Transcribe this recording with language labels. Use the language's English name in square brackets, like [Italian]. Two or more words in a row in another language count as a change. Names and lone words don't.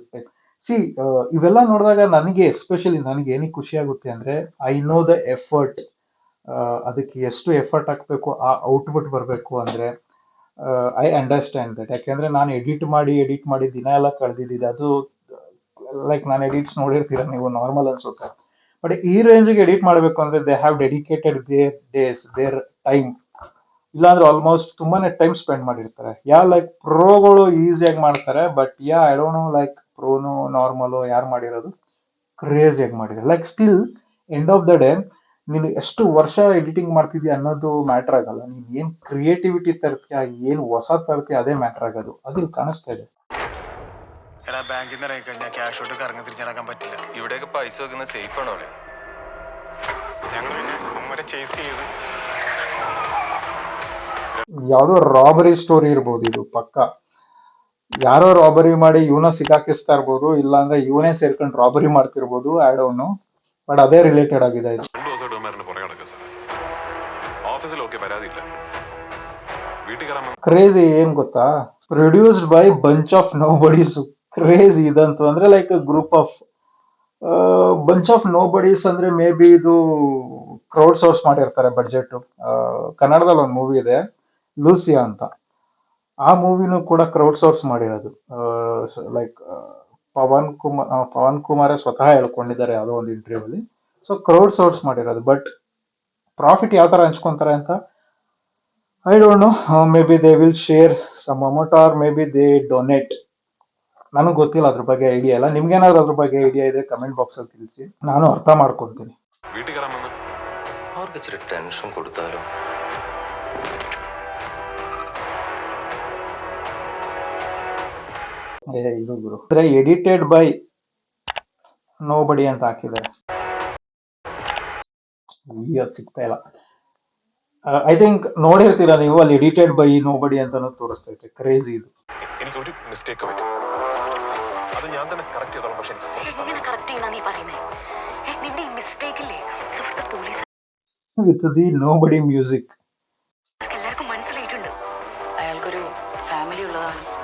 [Kannada] ಸಿ, ಇವೆಲ್ಲ ನೋಡಿದಾಗ ನನಗೆ ಎಸ್ಪೆಷಲಿ ನನಗೆ ಏನಕ್ಕೆ ಖುಷಿ ಆಗುತ್ತೆ ಅಂದ್ರೆ, [English] I know the effort. [Kannada] ಅದಕ್ಕೆ ಎಷ್ಟು ಎಫರ್ಟ್ ಹಾಕ್ಬೇಕು, ಆ ಔಟ್ಪುಟ್ ಬರಬೇಕು ಅಂದ್ರೆ [English] I understand that. [Kannada] ಯಾಕೆಂದ್ರೆ ನಾನು ಎಡಿಟ್ ಮಾಡಿ ದಿನ ಎಲ್ಲ ಕಳೆದಿದ್ದೆ. ಅದು ಲೈಕ್ ನಾನು ಎಡಿಟ್ಸ್ ನೋಡಿರ್ತೀರ ನೀವು, ನಾರ್ಮಲ್ ಅನ್ಸುತ್ತೆ. [English] ಬಟ್ [Kannada] ಈ ರೇಂಜ್ಗೆ ಎಡಿಟ್ ಮಾಡಬೇಕು ಅಂದ್ರೆ [English] they have dedicated their days, their time. [Kannada] ಇಲ್ಲಾಂದ್ರೆ ಆಲ್ಮೋಸ್ಟ್ ತುಂಬಾನೇ [English] time spend [Kannada] ಮಾಡಿರ್ತಾರೆ. ಲೈಕ್ ಪ್ರೋಗಳು ಈಸಿಯಾಗಿ ಮಾಡ್ತಾರೆ, [English] but I don't know like [Kannada] ಪ್ರೋನು ನಾರ್ಮಲು ಯಾರು ಮಾಡಿರೋದು ಕ್ರೇಜಿಯಾಗಿ ಮಾಡಿದ್ದಾರೆ. [English] like still end of the day [Kannada] ನೀನು ಎಷ್ಟು ವರ್ಷ ಎಡಿಟಿಂಗ್ ಮಾಡ್ತಿದ್ಯಾ ಅನ್ನೋದು ಮ್ಯಾಟರ್ ಆಗಲ್ಲ. ನೀನ್ ಏನ್ ಕ್ರಿಯೇಟಿವಿಟಿ ತರ್ತೀಯ, ಏನ್ ಹೊಸ ತರ್ತೀಯ, ಅದೇ ಮ್ಯಾಟರ್ ಆಗೋದು. ಅದು ಕಾಣಿಸ್ತಾ ಇದೆ. [Malayalam] എടാ ബാങ്കിൽ നിന്ന് ഇറങ്ങി കഴിഞ്ഞാൽ [English] cash out [Malayalam] കറങ്ങി തിരിച്ചടക്കാൻ പറ്റില്ല. ഇവിടെയൊക്കെ പൈസ വെക്കുന്നത് സേഫ് ആണോ? ഞങ്ങൾ പിന്നെ അമ്മരെ ചേസ് ചെയ്ത് [Kannada] ಯಾವ್ದೋ ರಾಬರಿ ಸ್ಟೋರಿ ಇರ್ಬೋದು ಇದು ಪಕ್ಕ. ಯಾರೋ ರಾಬರಿ ಮಾಡಿ ಇವನ ಸಿಕ್ಕಾಕಿಸ್ತಾ ಇರ್ಬೋದು, ಇಲ್ಲಾಂದ್ರೆ ಇವನೇ ಸೇರ್ಕೊಂಡು ರಾಬರಿ ಮಾಡ್ತಿರ್ಬೋದು, [English] I don't know. [Kannada] ಬಟ್ ಅದೇ ರಿಲೇಟೆಡ್ ಆಗಿದೆ ಇದು. [Malayalam] 2 ദിവസമായിട്ട് ഉമ്മാരുടെ പുറകെ നടക്കുക സാർ. ഓഫീസിലൊക്കെ പരാതിയില്ല, വീട്ടിൽ കയറാൻ [English] ಕ್ರೇಜಿ [Kannada] ಏನ್ ಗೊತ್ತಾ, [English] produced by bunch of nobodies. ಕ್ರೇಜಿ [Kannada] ಇದಂತೂ ಅಂದ್ರೆ [English] like group of bunch of nobodies ಅಂದ್ರೆ may be ಇದು crowd source ಮಾಡಿರ್ತಾರೆ ಬಡ್ಜೆಟ್. [Kannada] ಕನ್ನಡದಲ್ಲಿ ಒಂದು ಮೂವಿ ಇದೆ ಲೂಸಿಯಾ ಅಂತ, ಆ ಮೂವಿನೂ ಕೂಡ [English] crowd source [Kannada] ಮಾಡಿರೋದು. ಲೈಕ್ ಪವನ್ ಕುಮಾರೇ ಸ್ವತಃ ಹೇಳ್ಕೊಂಡಿದ್ದಾರೆ ಯಾವುದೋ ಒಂದು ಇಂಟರ್ವ್ಯೂ ಅಲ್ಲಿ. ಸೊ [English] crowd source [Kannada] ಮಾಡಿರೋದು. ಬಟ್ ಪ್ರಾಫಿಟ್ ಯಾವ ತರ ಹಂಚ್ಕೊಂತಾರೆ ಅಂತ [English] I don't know. may be they will share some amount or may be they donate. [Kannada] ನನಗೆ ಗೊತ್ತಿಲ್ಲ ಅದ್ರ ಬಗ್ಗೆ ಐಡಿಯಾ ಇಲ್ಲ. ನಿಮ್ಗೇನಾದ್ರು ಅದ್ರ ಬಗ್ಗೆ ಐಡಿಯಾ ಇದ್ರೆ [English] comment box [Kannada] ಅಲ್ಲಿ ತಿಳಿಸಿ, ನಾನು ಅರ್ಥ ಮಾಡ್ಕೊಂತೀನಿ. [Malayalam] വീട്ടിൽ കയറാൻ വന്ന് അവർക്ക് ഇച്ചിരി ടെൻഷൻ കൊടുത്താലോ? [Kannada] ಇದು ಗುರು ಅಂದ್ರೆ [English] edited by no body [Kannada] ಅಂತ ಹಾಕಿದ್ದಾರೆ. ಅದು ಸಿಗ್ತಾ ಇಲ್ಲ. [English] I think [Kannada] ನೋಡಿರ್ತೀರಾ ನೀವು, ಅಲ್ಲಿ [English] edited by no body [Kannada] ಅಂತಾನು ತೋರಿಸ್ತೈತೆ. ಕ್ರೇಜಿ ಇದು. [Malayalam] എനിക്ക് ഒരു മിസ്റ്റേക്ക് പറ്റി, അത് ഞാൻ തന്നെ കറക്റ്റ് ചെയ്തോളാം. പക്ഷെ എനിക്ക് കുറച്ച് സമയം എങ്ങനെ കറക്റ്റ് ചെയ്യുന്ന നീ പറയുന്നേ? നിന്റെ ഈ മിസ്റ്റേക്ക് ഇല്ലേ, ഇത് ഇവിടുത്തെ പോലീസ് [English] with the no body music. [Malayalam] എല്ലാവർക്കും മനസ്സിലായിട്ടുണ്ട്. അയാൾക്കൊരു ഫാമിലി ഉള്ളതാണ്.